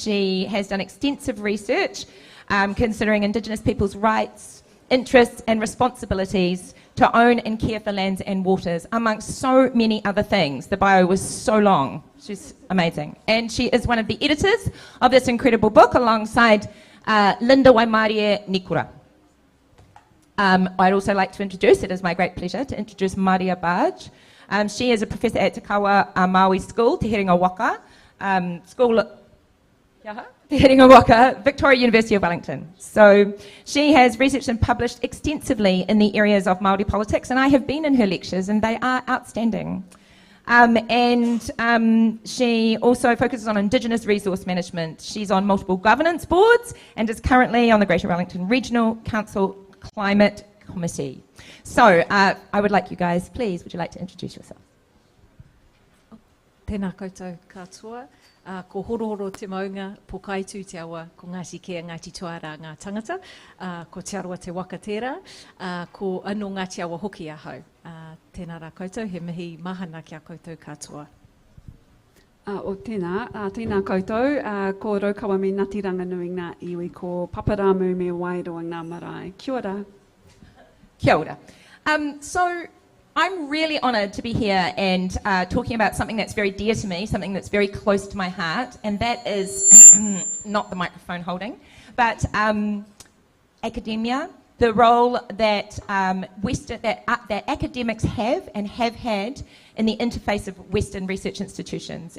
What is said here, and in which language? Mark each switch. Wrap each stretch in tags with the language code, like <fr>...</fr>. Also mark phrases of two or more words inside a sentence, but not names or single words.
<en>She has done extensive research considering Indigenous people's rights, interests and responsibilities to own and care for lands and waters, amongst so many other things. The bio was so long. She's amazing. And she is one of the editors of this incredible book alongside Linda Waimarie Nikura. I'd also like to introduce, it is my great pleasure to introduce Maria Barge. She is a professor at Te Kawa Maui School, Te Herenga Waka, Te Herenga Waka, Victoria University of Wellington. So she has researched and published extensively in the areas of Māori politics, and I have been in her lectures, and they are outstanding. She also focuses on Indigenous resource management. She's on multiple governance boards and is currently on the Greater Wellington Regional Council Climate Committee. So I would like you guys, please, would you like to introduce yourself?</en> <mi>Tēnā koutou katoa. Ko horohoro te maunga, po kaitu te awa, ko Ngāti Kea, Ngāti Tuara, ngā tangata, ko Te Aroa te Waka tērā, ko anō Ngāti Awa hoki ahau. Tēnā rā koutou, he mihi mahana ki a koutou katoa. O tēnā, tēnā koutou, ko Raukawa me Ngāti Ranganui ngā iwi, ko Paparamu me Wairoa ngā marae. Kia ora. Kia ora.</mi> <en>So I'm really honoured to be here and talking about something that's very dear to me, something that's very close to my heart, and that is not the microphone holding, but academia, the role that that academics have and have had in the interface of Western research institutions.</en>